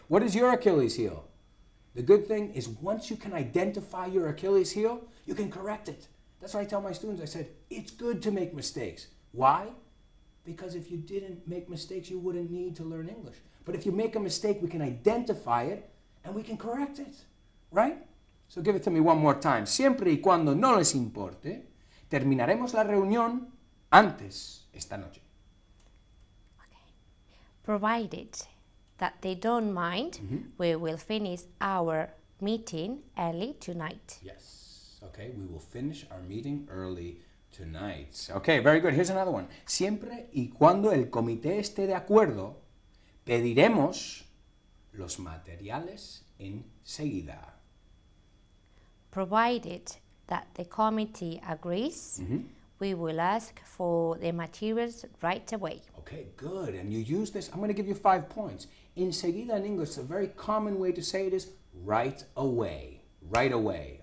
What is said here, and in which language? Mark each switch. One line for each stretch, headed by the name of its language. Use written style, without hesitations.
English: What is your Achilles heel? The good thing is once you can identify your Achilles heel, you can correct it. That's what I tell my students. I said, it's good to make mistakes. Why? Because if you didn't make mistakes, you wouldn't need to learn English. But if you make a mistake, we can identify it and we can correct it, right? So give it to me one more time.
Spanish: Siempre y cuando no les importe, terminaremos la reunión antes esta noche.
English: Okay. Provided that they don't mind, we will finish our meeting early tonight. Yes. Okay, we will finish our meeting early tonight. Okay, very good. Here's another one.
Spanish: Siempre y cuando el comité esté de acuerdo, pediremos los materiales enseguida.
English: Provided that the committee agrees, we will ask for the materials right away. Okay, good. And you use this. I'm going to give you 5 points. Enseguida in English, a very common way to say it is right away. Right away.